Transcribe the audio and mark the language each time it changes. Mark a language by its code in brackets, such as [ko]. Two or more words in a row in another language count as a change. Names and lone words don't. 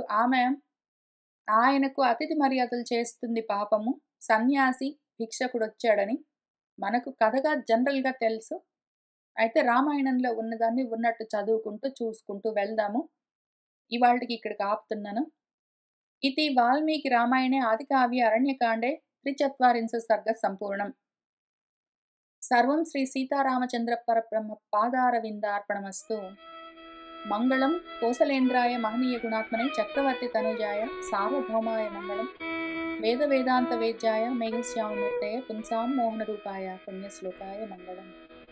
[te] ఆమె ఆయనకు అతిథి మర్యాదలు చేస్తుంది పాపము. సన్యాసి భిక్షకుడొచ్చాడని. మనకు కథగా జనరల్‌గా తెలుసు. అయితే రామాయణంలో ఉన్నదాన్ని ఉన్నట్టు చదువుకుంటూ, చూసుకుంటూ వెళ్దాము. ఇవాల్టికి ఇక్కడికి ఆపుతున్నాను. [sa] इति वाल्मीकि रामायणे आदिकाव्ये अरण्यकाण्डे 43 सर्गः सम्पूर्णम्। सर्वं श्री सीतारामचन्द्र परब्रह्म पादारविन्दार्पणमस्तु। मङ्गलं कोसलेन्द्राय महनीय गुणात्मने चक्रवर्ती तनुजाय सार्वभौमाय मङ्गलं वेद वेदान्त वेद्याय मेघश्याममूर्तये पुंसां मोहनरूपाय पुण्यश्लोकाय मङ्गलम्।